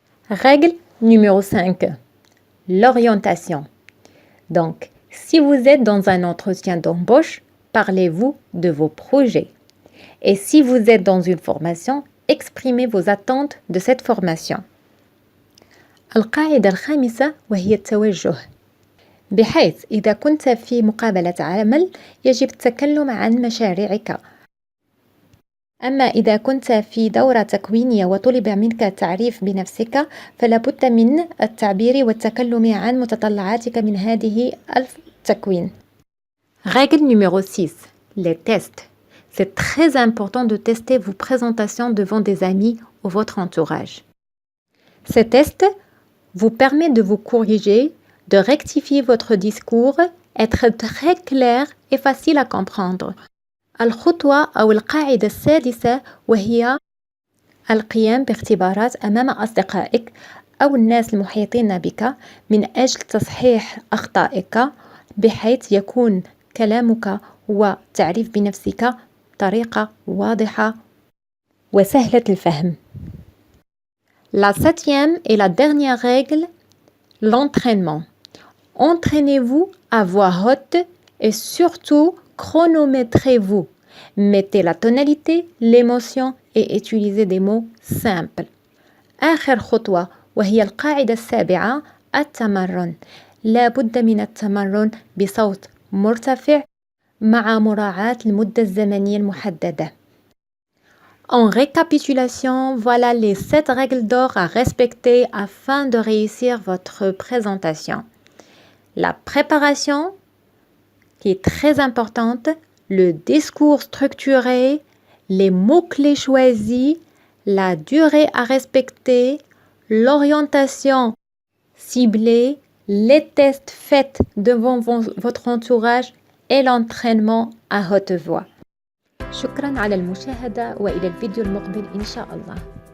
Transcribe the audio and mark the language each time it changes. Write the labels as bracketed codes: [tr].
[fr] Règle numéro 5. L'orientation. Donc, si vous êtes dans un entretien d'embauche, parlez-vous de vos projets. Et si vous êtes dans une formation, exprimez vos attentes de cette formation. [ar] القاعدة الخامسة وهي التوجه. بحيث إذا كنت في مقابلة عمل يجب التكلم عن مشاريعك. أما إذا كنت في دورة تكوينية وطلب منك التعريف بنفسك فلا بد من التعبير والتكلم عن متطلعاتك من هذه التكوين. [fr] Règle numéro 6. Les tests. C'est très important de tester vos présentations devant des amis ou votre entourage. Ces tests vous permettent de vous corriger, de rectifier votre discours, être très clair et facile à comprendre. [ar] الخطوة أو القاعدة السادسة وهي القيام باختبارات أمام أصدقائك أو الناس المحيطين بك من أجل تصحيح أخطائك بحيث يكون كلامك والتعريف بنفسك بطريقة واضحة وسهلة الفهم. [fr] La septième et la dernière règle, l'entraînement. Entraînez-vous à voix haute et surtout chronométrez-vous. Mettez la tonalité, l'émotion et utilisez des mots simples. [ar] آخر خطوة وهي القاعدة السابعة التمرن. لا بد من التمرن بصوت مرتفع مع مراعاة المدة الزمنية المحددة. [fr] En récapitulation, voilà les 7 règles d'or à respecter afin de réussir votre présentation. La préparation, qui est très importante, le discours structuré, les mots-clés choisis, la durée à respecter, l'orientation ciblée, les tests faits devant votre entourage et l'entraînement à haute voix. [ar] شكرا على المشاهدة وإلى الفيديو المقبل إن شاء الله.